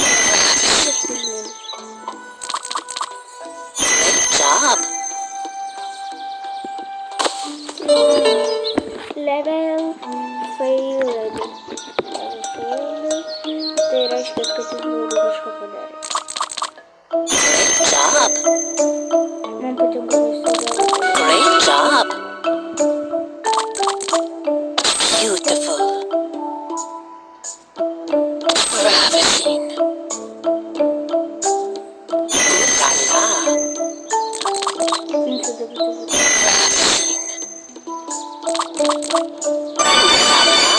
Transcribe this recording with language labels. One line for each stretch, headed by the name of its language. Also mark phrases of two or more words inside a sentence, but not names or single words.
English: Great job. Level failed.
Lithuanian: Tai reiškia, kad jis blogai kažką padarė.
English: Great job.
Lithuanian: Man patinka visada.
English: Great job. Beautiful. Ravishing. Ooh la la. Ravishing. Ooh la la.